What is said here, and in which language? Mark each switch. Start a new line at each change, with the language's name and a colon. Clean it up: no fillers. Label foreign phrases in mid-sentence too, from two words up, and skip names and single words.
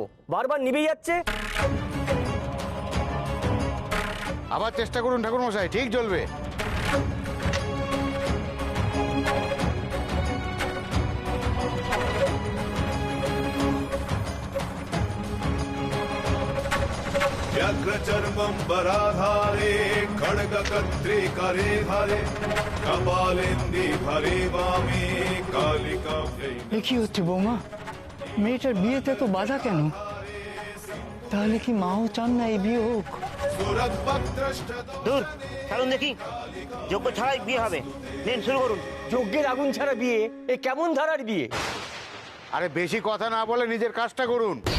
Bangla: বারবার নিভে যাচ্ছে। আবার চেষ্টা করুন ঠাকুর মশাই, ঠিক জ্বলবে।
Sanskrit: व्यग्रचर्मम्बराधारे खड्गकत्रे करे धरे कपालेन्दि भरे वामे कालिकाव्यै।
Bangla: এ কি হচ্ছে বৌমা? মেয়েটার বিয়েতে তো বাধা কেন? তাহলে কি মাও চান না এই বিয়ে হোক? দূর, কারণ দেখি যোগ্য ছাড়াই বিয়ে হবে। নিন শুরু করুন। যজ্ঞের আগুন ছাড়া বিয়ে, এ কেমন ধারার বিয়ে? আরে বেশি কথা না বলে নিজের কাজটা করুন।